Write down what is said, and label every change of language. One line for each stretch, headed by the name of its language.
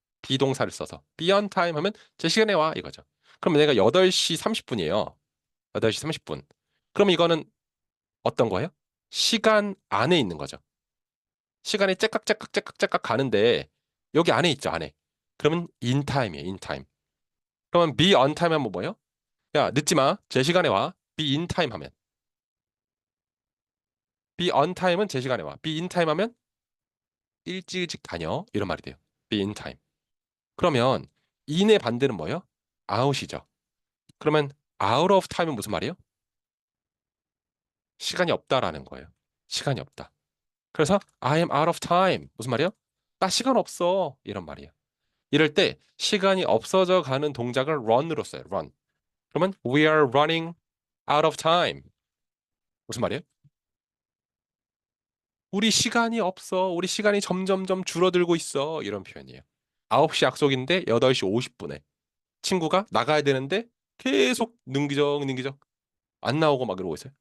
Korean: 비동사를 써서 be on time 하면 제 시간에 와 이거죠. 그럼 내가 8시 30분이에요. 8시 30분. 그럼 이거는 어떤 거예요? 시간 안에 있는 거죠. 시간이 째깍째깍째깍째깍 가는데 여기 안에 있죠, 안에. 그러면 in time이에요, in time. 그러면 be on time 하면 뭐예요? 야, 늦지 마. 제 시간에 와. be in time 하면. be on time은 제 시간에 와. be in time 하면 일찍 다녀. 이런 말이 돼요. be in time. 그러면 in의 반대는 뭐예요? out이죠. 그러면 out of time은 무슨 말이에요? 시간이 없다라는 거예요. 시간이 없다. 그래서
English: I am out of time.
Korean: 무슨 말이에요? 나 시간 없어. 이런 말이에요. 이럴 때 시간이 없어져 가는 동작을 run으로 써요. run. 그러면
English: we are running out of time.
Korean: 무슨 말이에요? 우리 시간이 없어. 우리 시간이 점점점 줄어들고 있어. 이런 표현이에요. 9시 약속인데 8시 50분에 친구가 나가야 되는데 계속 능기적 안 나오고 막 이러고 있어요.